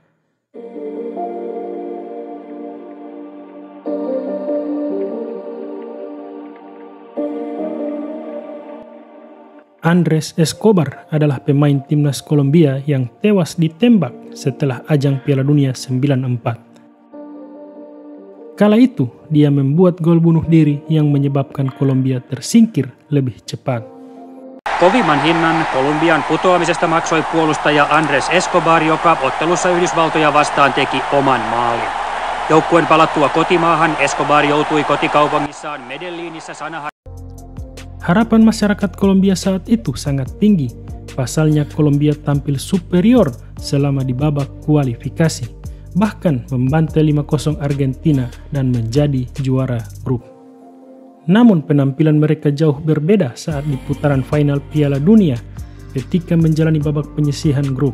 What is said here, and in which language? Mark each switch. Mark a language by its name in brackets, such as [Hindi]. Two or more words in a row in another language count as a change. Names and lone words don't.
[Indonesian] Andrés Escobar adalah pemain timnas Kolombia yang tewas ditembak setelah ajang Piala Dunia 94. Kala itu, dia membuat gol bunuh diri yang menyebabkan Kolombia tersingkir lebih cepat. [Finnish] Kovimman hinnan Kolumbian putoamisesta maksoi puolustaja Andrés Escobar, joka ottelussa Yhdysvaltoja vastaan teki oman maalin. Joukkueen palattua kotimaahan Escobar joutui kotikaupungissaan Medellinissä sanaharjaan. [Indonesian] Harapan masyarakat Kolombia saat itu sangat tinggi. Pasalnya Kolombia tampil superior selama di babak kualifikasi, bahkan membantai 5-0 Argentina dan menjadi juara grup. Namun penampilan mereka jauh berbeda saat di putaran final Piala Dunia ketika menjalani babak penyisihan grup.